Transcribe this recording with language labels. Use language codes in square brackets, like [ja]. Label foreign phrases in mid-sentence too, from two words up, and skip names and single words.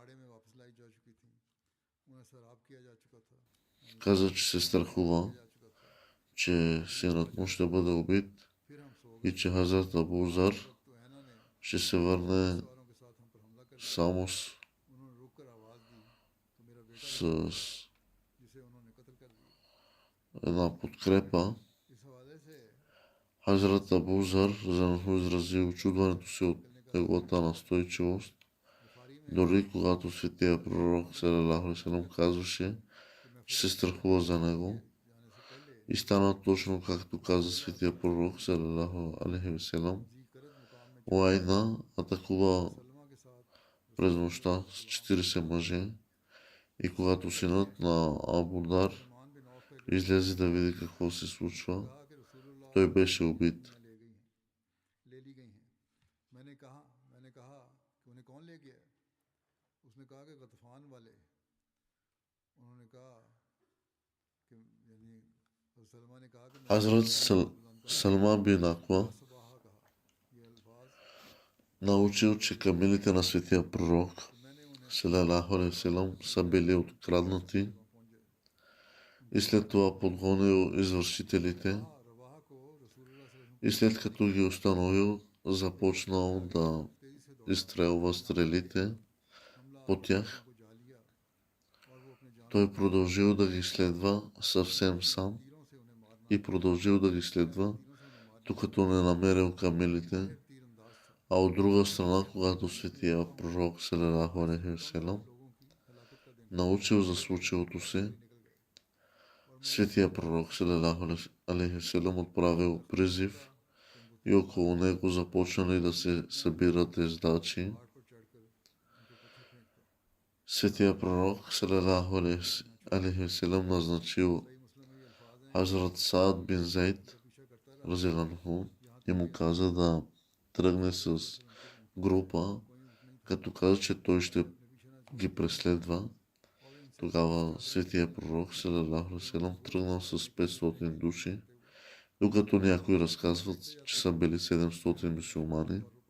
[bg] каза, че се страхува, че синът му ще бъде убит и че Хазрат Абу Зар ще се върне само с една подкрепа. Хазрат Абу Зар изрази очудването си от неговата настойчивост, дори когато светия пророк [ar] صلى الله عليه وسلم [bg] казваше, че се страхува за него. И стана точно както каза светия пророк [ar] صلى الله عليه وسلم. [bg] Уайна атакува през нощта с 40 мъже и когато синът на Абу Дар излезе да види какво се случва, той беше убит. Хазрат Салма бин Аква научил, че камилите на светия пророк [ar] صلى الله عليه وسلم [bg] са били откраднати и след това подгонил извършителите и след като ги установил, започнал да изстрелва стрелите по тях. Той продължил да ги следва съвсем сам и продължил да ги следва, докато не намерил камилите, а от друга страна, когато светия пророк [ar] صلى الله عليه وسلم [bg] научил за случилото се, светия пророк [ar] صلى الله عليه وسلم [bg] отправил призив и около него започнали да се събират ездачи. Светия пророк [ar] صلى الله عليه وسلم [bg] назначил Хазрат Саад бин Зейд разиянху и му каза да тръгне с група, като каза, че той ще ги преследва. Тогава светия пророк [ar] صلى الله عليه وسلم [bg] тръгнал с 500 души, докато някои разказват, че са били 700 мюсюлмани.